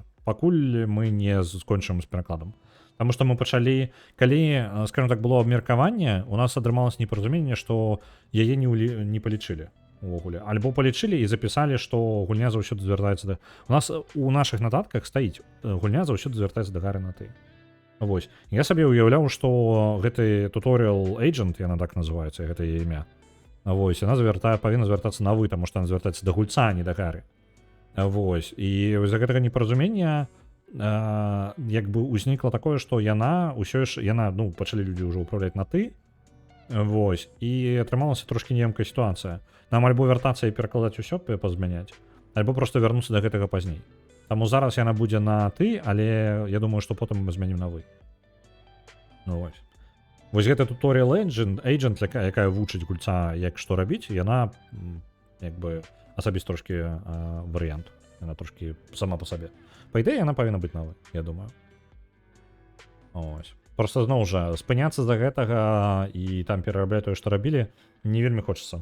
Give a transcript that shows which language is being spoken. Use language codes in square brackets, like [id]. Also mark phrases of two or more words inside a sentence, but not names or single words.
[be] Пакуль мы не скончым з перакладам. Таму што мы пачалі, калі, скажем так, было абмеркаванне, у нас атрымалася непаразуменне, што яе не палічылі увогуле. Альбо палічылі і запісалі, што гульня заўсёды звяртаецца да... У нас у нашых нататках стаіць, гульня заўсёды звяртаецца да Гары на ты. Вось. Я сабе ўяўляў, што гэты [en] tutorial agent, [be] яна так называецца, гэта яе імя. Вось, яна павінна звяртацца на вы, таму што яна звяртаецца да гульца, а не да Гары. Вось. І з-за гэтага непаразумення як бы ўзнікла такое, што яна ўсё ж, ну, пачалі людзі ўжо ўпраўляць на ты. Вось. І атрымалася трошкі неямкая сітуацыя. Нам альбо вяртацца і перакладаць усё, пазмяняць, альбо проста вярнуцца да гэтага пазней. Таму зараз яна будзе на ты, але я думаю, што потым мы змянім на вы. Ну вось. Вось гэта [en] tutorial agent, [be] якая вучыць гульца, як што рабіць, яна як бы асабіст трошкі варыянт. Яна трошкі сама па сабе. Па ідэі яна павінна быць на вы, я думаю. Ось. Просто зноў жа, спыняцца да гэтага і там перарабляць тое, што рабілі, не вельмі хочацца.